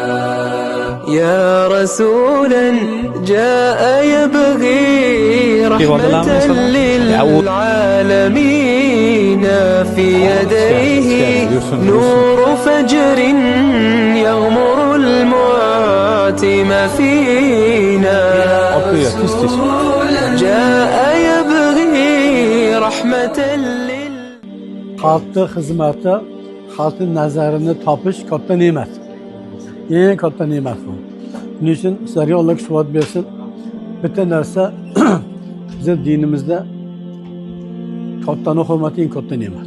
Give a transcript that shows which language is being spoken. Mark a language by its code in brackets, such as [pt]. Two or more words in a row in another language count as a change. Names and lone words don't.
[ar] يا رسولا جاء يبغي رحمة للعالمين في يديه نور فجر يغمر المعتم فينا. جاء يبغي رحمة [uz] xalqni xizmati, xalqning nazarini topish katta ne'mat. Eng katta ne'mat bu. Shuning uchun sizlarga Alloh quvvat bersin. Bitta narsa bizning dinimizda kattaning hurmati eng katta ne'mat.